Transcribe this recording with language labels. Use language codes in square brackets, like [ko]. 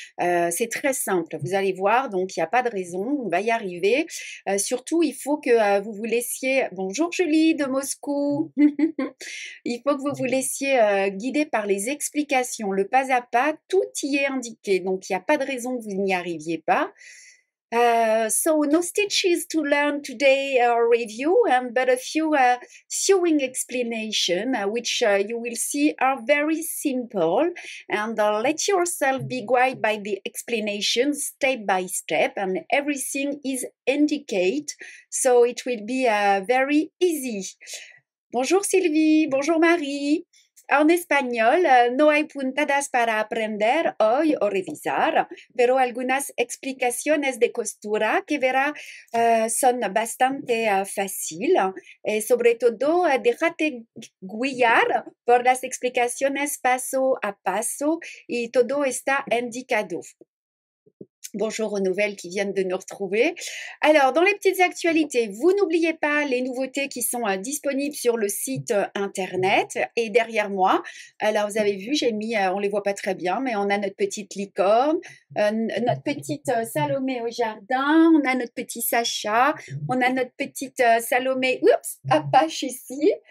[fr] C'est très simple, vous allez voir, donc il n'y a pas de raison, on va y arriver. Surtout, il faut que vous vous laissiez... Bonjour Julie de Moscou. Il faut que vous vous laissiez guider par les explications, le pas à pas, tout y est indiqué. Donc il n'y a pas de raison que vous n'y arriviez pas. [en] So no stitches to learn today review, but a few sewing explanation, which you will see are very simple. And let yourself be guided by the explanations step by step, and everything is indicate, so it will be very easy. [fr] Bonjour Sylvie, bonjour Marie. [es] En español, no hay puntadas para aprender hoy o revisar, pero algunas explicaciones de costura que verá son bastante fáciles. Sobre todo, déjate guiar por las explicaciones paso a paso y todo está indicado. [fr] Bonjour aux nouvelles qui viennent de nous retrouver. Alors, dans les petites actualités, vous n'oubliez pas les nouveautés qui sont disponibles sur le site internet et derrière moi. Alors, vous avez vu, j'ai mis, on les voit pas très bien, mais on a notre petite licorne, notre petite Salomé au jardin, on a notre petit Sacha, on a notre petite Salomé, oups, Apache ici.